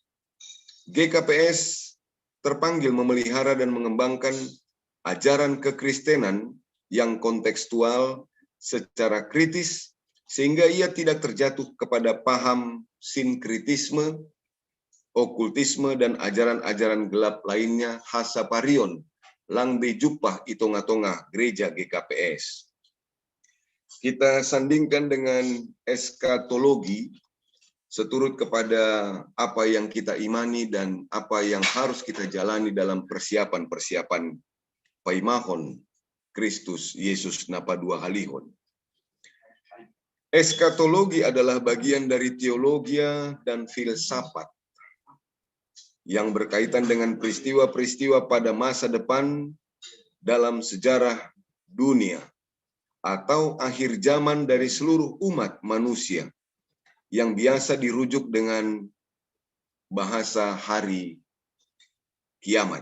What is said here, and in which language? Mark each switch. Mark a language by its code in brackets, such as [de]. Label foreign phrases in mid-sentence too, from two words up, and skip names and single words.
[id] GKPS terpanggil memelihara dan mengembangkan ajaran kekristenan yang kontekstual secara kritis, sehingga ia tidak terjatuh kepada paham sinkritisme, okultisme, dan ajaran-ajaran gelap lainnya [bts] hasaparion, langbe jupah itonga-tonga gereja GKPS. [id] Kita sandingkan dengan eskatologi, seturut kepada apa yang kita imani dan apa yang harus kita jalani dalam persiapan-persiapan [bts] paimahon Kristus Yesus napa dua halihon. [id] Eskatologi adalah bagian dari teologia dan filsafat yang berkaitan dengan peristiwa-peristiwa pada masa depan dalam sejarah dunia atau akhir zaman dari seluruh umat manusia yang biasa dirujuk dengan bahasa hari kiamat.